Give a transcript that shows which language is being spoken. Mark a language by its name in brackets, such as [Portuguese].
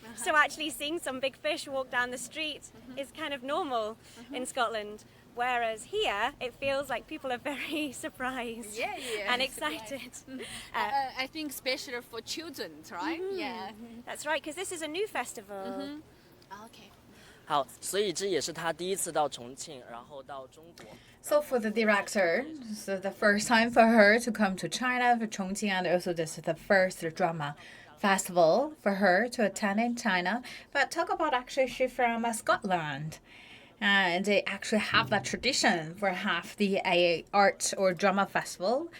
[English] So actually seeing some big fish walk down the street is kind of normal in Scotland. Whereas here, it feels like people are very surprised and excited. I think especially for children, right? Yeah. That's right, because this is a new festival. Okay. [Chinese] 好，所以这也是他第一次到重庆，然后到中国。 [English] So for the director, so the first time for her to come to China, for Chongqing, and also this is the first drama festival for her to attend in China. But talk about actually she's from Scotland. And they actually have that tradition for half the art or drama festival.